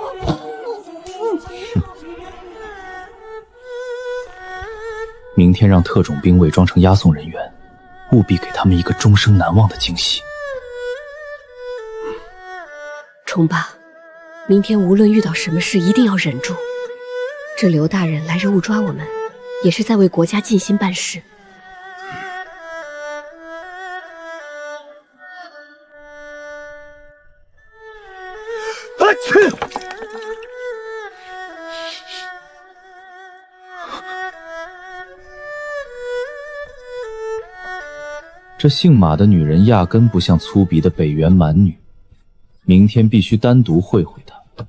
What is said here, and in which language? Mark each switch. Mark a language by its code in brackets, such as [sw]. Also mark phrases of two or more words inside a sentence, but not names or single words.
[zh] 明天讓特種兵偽裝成押送人員，務必給他們一個終生難忘的驚喜。崇爸，明天無論遇到什麼事，一定要忍住。這劉大人來日誤抓我們，也是在為國家盡心辦事。我去！这姓马的女人压根不像粗鄙的北原蛮女，明天必须单独会会她。